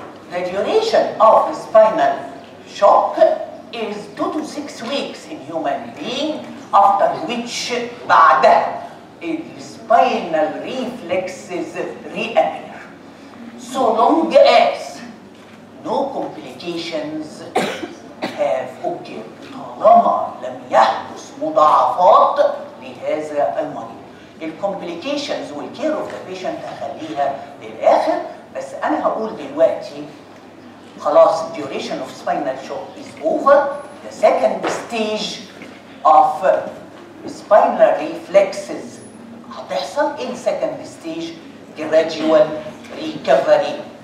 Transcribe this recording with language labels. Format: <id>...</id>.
<en>The duration of the spinal shock is 2 to 6 weeks in human being, after which</en> <ar>بعدها</ar> <en>spinal reflexes reappear. So long as no complications have occurred.</en> <ar>طالما لم يحدث مضاعفات لهذا المريض. الكومبليكيشنز والكير اوف ذا بيشنت هخليها للاخر، بس انا هقول دلوقتي خلاص</ar> <en>duration of spinal shock is over. The second stage of spinal reflexes</en> <ar>هتحصل</ar> <en>in second stage gradual recovery.</en>